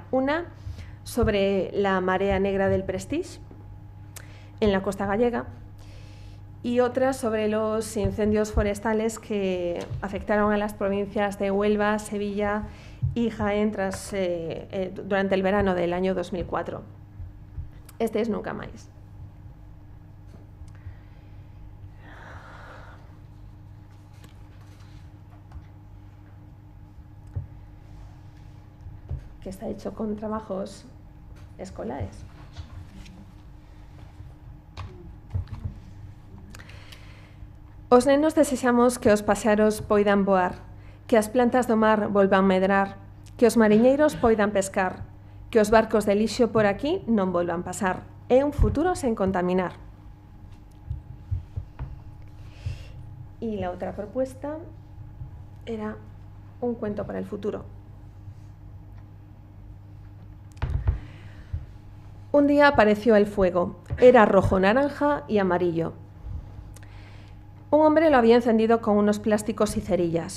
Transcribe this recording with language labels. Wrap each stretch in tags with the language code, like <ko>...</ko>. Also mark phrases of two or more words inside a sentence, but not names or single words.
<es>Una sobre la marea negra del Prestige, en la costa gallega, y otra sobre los incendios forestales que afectaron a las provincias de Huelva, Sevilla y Jaén durante el verano del año 2004. Este es Nunca Máis. Que está hecho con trabajos escolares.</es> <gl>Os nenos desexamos que os paxaros poidan voar, que as plantas do mar volvan medrar, que os mariñeiros poidan pescar, que os barcos de lixo por aquí non volvan pasar. É un futuro sen contaminar.</gl> <es>Y la otra propuesta era un cuento para el futuro. Un día apareció el fuego. Era rojo, naranja y amarillo. Un hombre lo había encendido con unos plásticos y cerillas.</es>